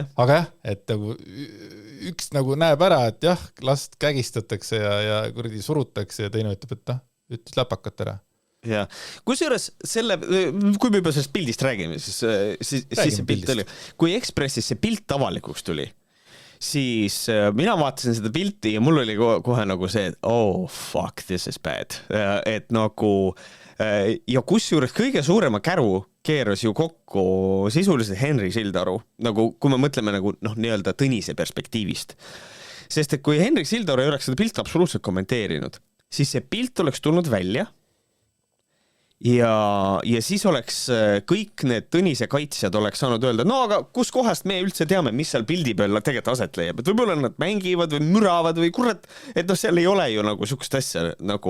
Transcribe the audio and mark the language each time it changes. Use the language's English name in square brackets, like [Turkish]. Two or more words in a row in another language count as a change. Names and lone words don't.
[Estonian] Aga jah, et nagu üks nagu näeb ära, et jah, last kägistatakse ja kuradi surutakse ja teine ütleb, et ütles läpakat ära. Ja. Kusjuures selle, kui me juba sellest pildist räägime, siis see pilt oli. Kui Ekspressis see pilt avalikuks tuli, siis mina vaatasin seda pilti ja mul oli kohe nagu see, et [English] oh fuck, this is bad. [Estonian] Et nagu... Ja kusjuures kõige suurema käru keeras ju kokku sisuliselt Henri Sildaru, nagu kui me mõtleme nagu nii-öelda Tõnise perspektiivist. Sest et kui Henri Sildaru ei oleks seda pilt absoluutselt kommenteerinud, siis see pilt oleks tulnud välja ja siis oleks kõik need Tõnise kaitsjad oleks saanud öelda, no aga kus kohast me üldse teame, mis seal pildi peal tegelikult aset leiab, et võib-olla nad mängivad või müravad või kurat, et seal ei ole ju nagu sukust asja nagu.